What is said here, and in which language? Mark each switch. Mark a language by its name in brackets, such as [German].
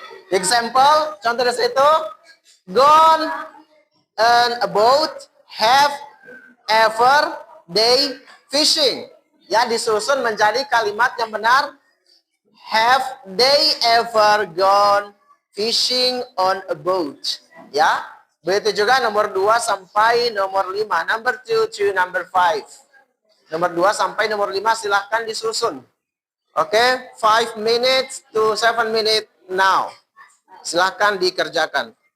[English] Example, [Indonesian] contoh dari situ, [English] gone on a boat, have ever they fishing. [Indonesian] Ya, disusun menjadi kalimat yang benar. [English] Have they ever gone fishing on a boat? [Indonesian] Ya, begitu juga nomor 2 sampai nomor 5. [English] Number 2 to number 5. [Indonesian] Nomor 2 sampai nomor 5 silahkan disusun. [English] Oke, 5 minutes to 7 minutes now. [Indonesian] Silahkan dikerjakan.